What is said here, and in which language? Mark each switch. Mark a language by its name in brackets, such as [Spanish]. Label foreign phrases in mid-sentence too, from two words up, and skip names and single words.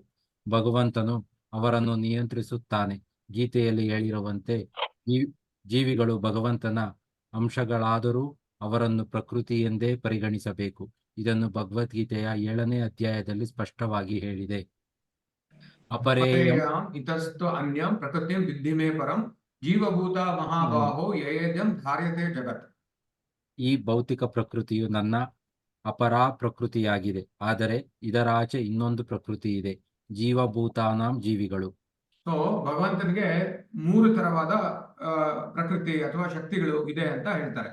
[Kannada] ಭಗವಂತನು ಅವರನ್ನು ನಿಯಂತ್ರಿಸುತ್ತಾನೆ. ಗೀತೆಯಲ್ಲಿ ಹೇಳಿರುವಂತೆ ಜೀವಿಗಳು ಭಗವಂತನ ಅಂಶಗಳಾದರೂ ಅವರನ್ನು ಪ್ರಕೃತಿ ಎಂದೇ ಪರಿಗಣಿಸಬೇಕು. ಇದನ್ನು ಭಗವದ್ಗೀತೆಯ 7ನೇ ಅಧ್ಯಾಯದಲ್ಲಿ ಸ್ಪಷ್ಟವಾಗಿ ಹೇಳಿದೆ. [Sanskrit] ಅಪರೇಯಂ ಇತಸ್ತು ಅನ್ಯಂ ಪ್ರಕೃತಿಂ ವಿದ್ಧಿ ಮೇ ಪರಂ ಜೀವಭೂತ ಮಹಾಬಾಹೋ ಯಯೇದ್ಯಂ ಧಾರ್ಯತೆ ಜಗತ್. [Kannada] ಈ ಭೌತಿಕ ಪ್ರಕೃತಿಯು ನನ್ನ ಅಪರಾ ಪ್ರಕೃತಿಯಾಗಿದೆ. ಆದರೆ ಇದರಾಚೆ ಇನ್ನೊಂದು ಪ್ರಕೃತಿ ಇದೆ, ಜೀವಭೂತಾನಾಂ ಜೀವಿಗಳು. ಸೊ ಭಗವಂತನಿಗೆ 3 ತರವಾದ ಪ್ರಕೃತಿ ಅಥವಾ ಶಕ್ತಿಗಳು ಇದೆ ಅಂತ ಹೇಳ್ತಾರೆ.